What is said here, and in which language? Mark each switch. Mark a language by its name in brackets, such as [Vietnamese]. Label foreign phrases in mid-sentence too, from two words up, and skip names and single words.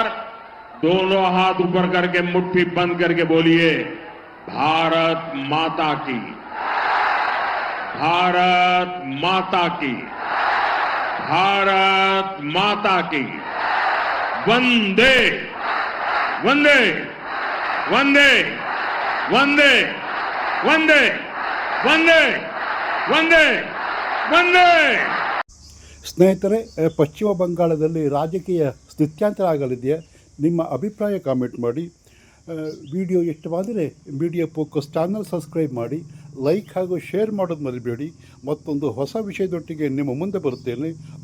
[Hindi] दोनों हाथ ऊपर करके मुट्ठी बंद करके बोलिए, भारत माता की, भारत माता की, भारत माता की। वंदे वंदे वंदे वंदे वंदे वंदे वंदे वंदे। [Kannada] ಸ್ನೇಹಿತರೆ, ಪಶ್ಚಿಮ ಬಂಗಾಳದಲ್ಲಿ ರಾಜಕೀಯ ಸ್ಥಿತ್ಯಾಂತರ ಆಗಲಿದೆಯಾ? ನಿಮ್ಮ ಅಭಿಪ್ರಾಯ ಕಾಮೆಂಟ್ ಮಾಡಿ. ವಿಡಿಯೋ ಇಷ್ಟವಾದರೆ ಮೀಡಿಯಾ ಫೋಕಸ್ [English] channel subscribe [Kannada] ಮಾಡಿ, ಲೈಕ್ ಹಾಗೂ ಶೇರ್ ಮಾಡೋದು ಮರಿಬೇಡಿ. ಮತ್ತೊಂದು ಹೊಸ ವಿಷಯದೊಟ್ಟಿಗೆ ನಿಮ್ಮ ಮುಂದೆ ಬರುತ್ತೇನೆ.